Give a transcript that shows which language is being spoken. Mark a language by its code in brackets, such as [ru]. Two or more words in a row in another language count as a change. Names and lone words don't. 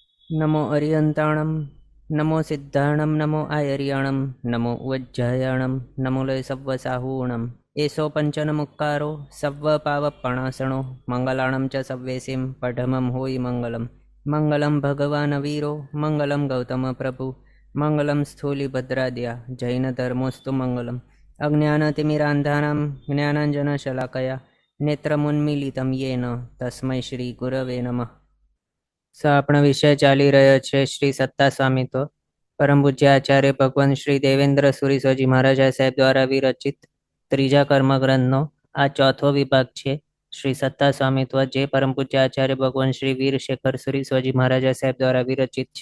[pra] नमो अरियंताणं नमो सिद्धाणं नमो आयर्याणं नमो वज्जायाणं नमो लय सव्वसाहूणम् एषो पंचनमुक्कारो सव्वपावपणासणो मंगलाणं च सव्वेसिं पठमं होयि मंगलम् [sa] मंगलं भगवान् वीरो मंगलं गौतम प्रभु मंगलं स्थूलिभद्राद्या जैनधर्मोऽस्तु मंगलम् अज्ञानतिमिरान्धानां ज्ञानाञ्जनशलाकया नेत्रमुन्मीलितं येन तस्मै श्रीगुरवे नमः। [gu] આપણા વિષય ચાલી રહ્યો છે શ્રી સત્તા સ્વામિત્વ પરમ પૂજ્ય આચાર્ય ભગવાન શ્રી દેવેન્દ્ર સુરી સ્વાજી મહારાજા સાહેબ દ્વારા વિરચિત ત્રીજા કર્મગ્રંથનો આ ચોથો વિભાગ છે શ્રી સત્તા સ્વામિત્વ, જે પરમ પૂજ્ય આચાર્ય ભગવાન શ્રી વીર શેખર સુરી સ્વાજી મહારાજા સાહેબ દ્વારા વિરચિત છે.